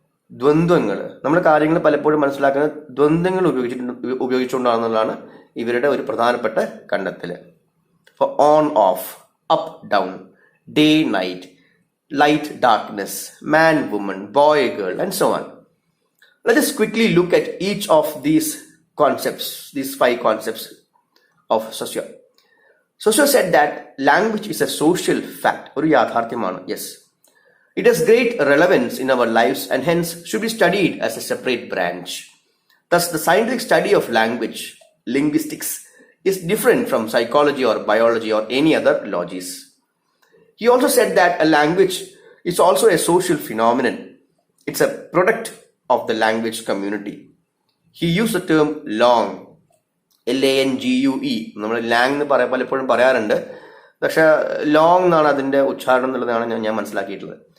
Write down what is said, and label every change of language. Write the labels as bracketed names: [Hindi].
[Malayalam] ദ്വന്ദ്വങ്ങൾ, നമ്മൾ കാര്യങ്ങൾ പലപ്പോഴും മനസ്സിലാക്കുന്നത് ദ്വന്ദ്വങ്ങൾ ഉപയോഗിച്ചുകൊണ്ടാണെന്നുള്ളതാണ് ഇവരുടെ ഒരു പ്രധാനപ്പെട്ട കണ്ടെത്തല്. [English] For on off, up down, day night, light darkness, man woman, boy girl, and so on. Let us quickly look at each of these concepts, these 5 concepts of Saussure. Saussure said that language is a social fact, [Malayalam] ഒരു യാഥാർത്ഥ്യമാണ്. [English] Yes, it has great relevance in our lives and hence should be studied as a separate branch. Thus, the scientific study of language, linguistics, is different from psychology or biology or any other logies. He also said that a language is also a social phenomenon. It's a product of the language community. He used the term langue, LANGUE. [Malayalam] നമ്മൾ Lang എന്ന് പലപ്പോഴും പറയാറുണ്ട്, പക്ഷെ long എന്നാണ് അതിൻ്റെ ഉച്ചാരണം എന്നുള്ളതാണ് ഞാൻ മനസ്സിലാക്കിയിട്ടുള്ളത്.